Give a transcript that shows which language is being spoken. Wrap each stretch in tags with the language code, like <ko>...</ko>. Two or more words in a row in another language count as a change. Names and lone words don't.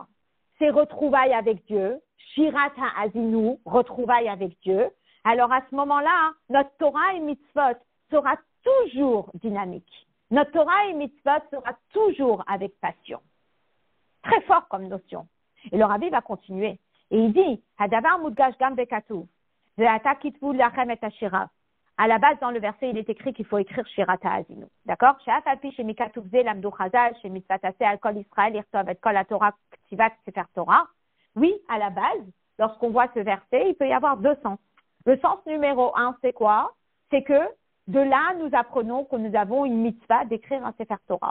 <fr>C'est retrouvailles avec Dieu, Shirat HaAzinu, retrouvailles avec Dieu. Alors à ce moment-là, notre Torah et mitzvot sera toujours dynamique. Notre Torah et mitzvot sera toujours avec passion. Très fort comme notion. Et le Rabbi va continuer. Et il dit,</fr> <he>הדבר מודגש גם בכתוב ועתה כתבו לכם את השירה.</he> <fr>À la base, dans le verset, il est écrit qu'il faut écrire Shirat HaAzinu. D'accord? Oui, à la base, lorsqu'on voit ce verset, il peut y avoir deux sens. Le sens numéro 1, c'est quoi? C'est que de là, nous apprenons que nous avons une mitzvah d'écrire un</fr> <he>ספר תורה.</he>